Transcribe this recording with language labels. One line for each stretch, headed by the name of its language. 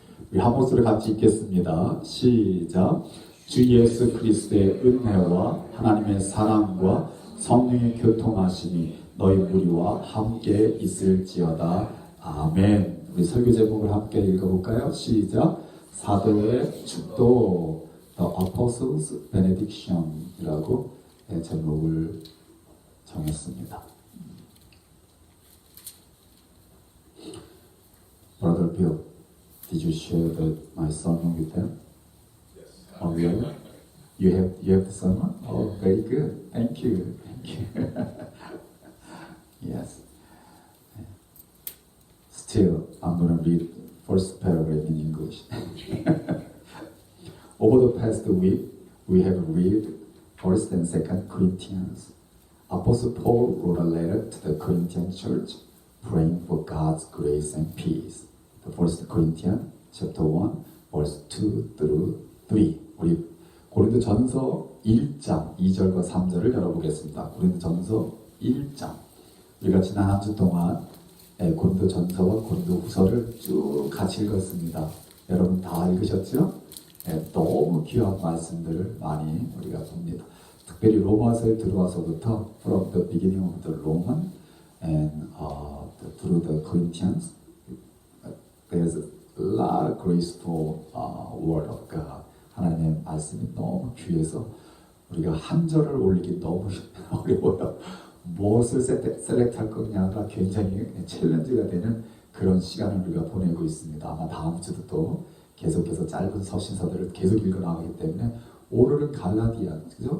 Korean: 우리 한 목소리 같이 읽겠습니다. 시작. 주 예수 그리스도의 은혜와 하나님의 사랑과 성령의 교통하심이 너희 무리와 함께 있을지어다. 아멘. 우리 설교 제목을 함께 읽어볼까요? 시작. 사도의 축도
English: The Apostles' Benediction
Korean: 이라고 제목을 정했습니다.
English: Brother Bill, did you share my sermon with them? Oh, really? You have the sermon? Oh, very good. Thank you. Yes. Still, I'm going to read first paragraph in English. Over the past week, we have read 1st and 2nd Corinthians. Apostle Paul wrote a letter to the Corinthian church, praying for God's grace and peace. The 1st Corinthians chapter 1, verse 2 through 3.
Korean: 우리 고린도 전서 1장 2절과 3절을 열어보겠습니다. 고린도 전서 1장. 우리가 지난 한 주 동안 고린도 전서와 고린도 후서를 쭉 같이 읽었습니다. 여러분 다 읽으셨죠? 너무 귀한 말씀들을 많이 우리가 봅니다. 특별히 로마서에 들어와서부터
English: from the beginning of the Roman and through the Corinthians there's a lot of graceful word of God.
Korean: 하나님의 말씀이 너무 귀해서 우리가 한 절을 올리기 너무 어려워요. 무엇을 셀렉트할 거냐가 굉장히 챌린지가 되는 그런 시간을 우리가 보내고 있습니다. 아마 다음 주도 또 계속해서 짧은 서신서들을 계속 읽어나가기 때문에 오늘은 갈라디아, 그죠?